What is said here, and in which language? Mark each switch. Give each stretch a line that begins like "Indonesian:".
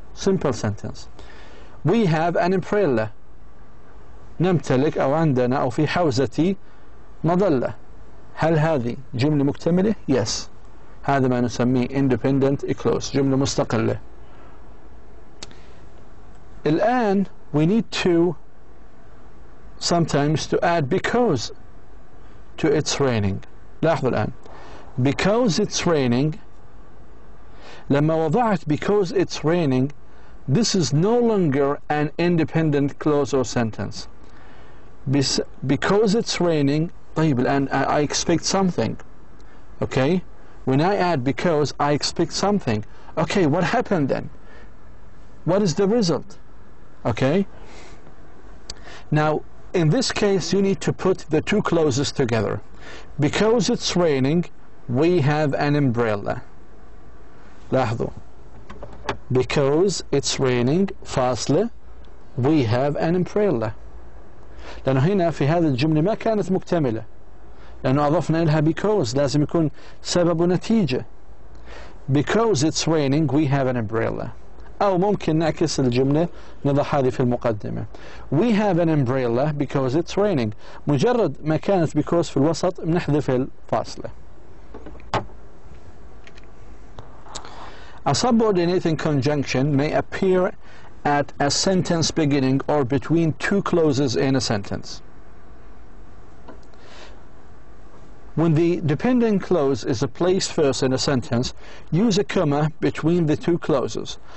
English: simple sentence. we have an umbrella،
Arabic: نمتلك أو عندنا أو في حوزتي مظلة، هل هذه جملة مكتملة؟
English: yes.
Arabic: هذا ما نسميه independent clause، جملة مستقلة. الآن
English: we need to sometimes to add because to it's raining.
Arabic: لاحظوا الآن
English: because it's raining،
Arabic: لما وضعت
English: because it's raining this is no longer an independent clause or sentence. Because it's raining،
Arabic: طيب الآن
English: I expect something. Okay, when I add because I expect something. Okay, what happened then? What is the result? Okay, now in this case you need to put the two clauses together. Because it's raining we have an umbrella.
Arabic: لاحظوا
English: because it's raining
Arabic: فاصلة
English: we have an umbrella،
Arabic: لأنه هنا في هذه الجملة ما كانت مكتملة، لأنه أضفنا لها because، لازم يكون سبب ونتيجة.
English: because it's raining we have an umbrella.
Arabic: أو ممكن نعكس الجملة، نضع هذه في المقدمة
English: we have an umbrella because it's raining،
Arabic: مجرد ما كانت because في الوسط بنحذف الفاصلة.
English: A subordinating conjunction may appear at a sentence beginning or between two clauses in a sentence. When the dependent clause is placed first in a sentence, use a comma between the two clauses.